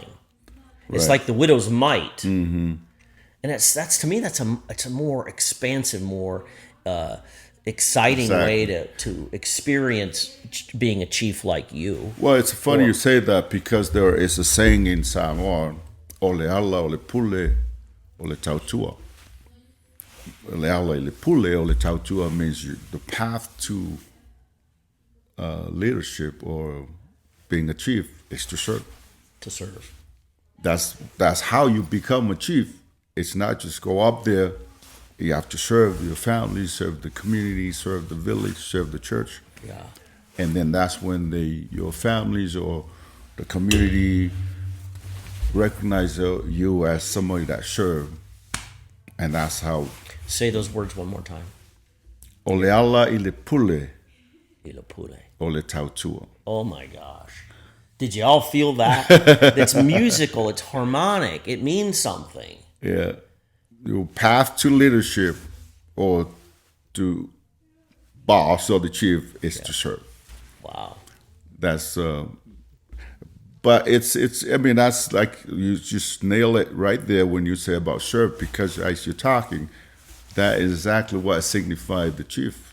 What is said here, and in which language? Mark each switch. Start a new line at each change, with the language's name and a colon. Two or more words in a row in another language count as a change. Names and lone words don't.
English: It's like the widow's mite. Mm-hmm. And that's to me it's a more expansive, more exciting way to experience being a chief like you. Well, it's funny you say that because there is a saying in Samoa,
Samoan: ole ala, ole pule, ole tautua. Ole ala, ole pule, ole tautua
English: means the path to leadership or being a chief is to serve. To serve. That's how you become a chief. It's not just go up there. You have to serve your family, serve the community, serve the village, serve the church. Yeah. And then that's when your families or the community recognize you as somebody that served. And that's how. Say those words one more time.
Samoan: Ole ala ile pule. Ile pule. Ole tautua.
English: Oh my gosh. Did you all feel that? It's musical, it's harmonic, it means something. Yeah. Your path to leadership or to boss or the chief is to serve. Wow. That's but it's I mean that's like you just nail it right there when you say about serve, because as you're talking, that is exactly what signified the chief.